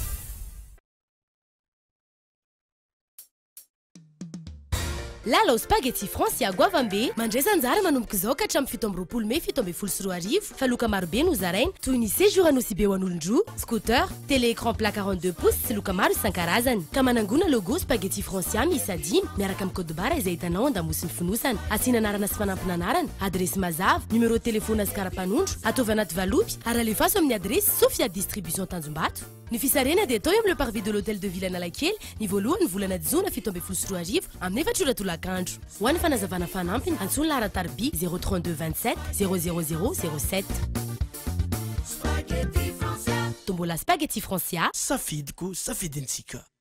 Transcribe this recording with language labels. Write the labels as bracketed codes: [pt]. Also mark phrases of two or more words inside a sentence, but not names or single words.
[mg] Lala spaghetti Francia Guavambe mandresa anjara manomboka izao ka hatramin'ny 17 Mei 17 faloka marobe no zarainy toy ny séjour anosy be ho an'olon-droa, scooter, [fr] télé écran plat 42 pouces [mg] sy loka maro isan-karazany. Ka manangona logo spaghetti Francia miisa 5 miaraka amin'ny [fr] code barre [mg] izay hitanao an-damosiny fonosana. Asiana anarana sy fanampina anarana, adresy mazava, [fr] numéro de téléphone [mg] azy karapanondro, ataovy anaty valopy ary alefaso amin'ny adresy Sofia Distribution Tanjombato. Ny fisarena dia atao eo amin'ny [fr] le parvis de l'hôtel de ville [mg] Analakely ny voalohany volana Jona 17 amin'ny 4 tolakandro. Ho an'ny fanazavana fanampiny antsoina Laratarby 032 27 00007. Tombola spaghetti Francia. Safidiko, safidintsika.